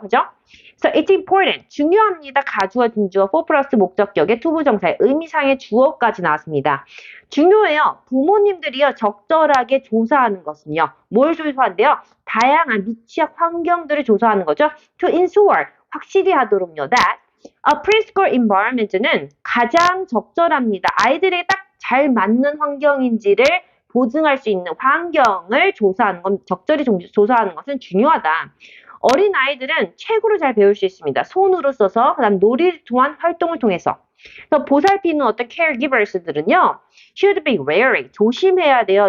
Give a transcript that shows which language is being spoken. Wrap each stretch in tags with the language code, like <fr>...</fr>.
<en>그죠? So it's important. 중요합니다.</en> <ko>가주어, 진주어, for 플러스 목적격의 투부정사의 의미상의 주어까지 나왔습니다. 중요해요. 부모님들이요. 적절하게 조사하는 것은요. 뭘 조사한대요? 다양한 미취학 환경들을 조사하는 거죠.</ko> <en>To ensure. 확실히 하도록요. That a preschool environment</en> <ko>는 가장 적절합니다. 아이들에게 딱 잘 맞는 환경인지를 보증할 수 있는 환경을 조사하는 건, 적절히 조사하는 것은 중요하다. 어린 아이들은 책으로 잘 배울 수 있습니다. 손으로 써서, 그다음 놀이를 통한 활동을 통해서. 그래서 보살피는 어떤 caregivers들은요,</ko> <en>should be wary,</en> <ko>조심해야 돼요.</ko>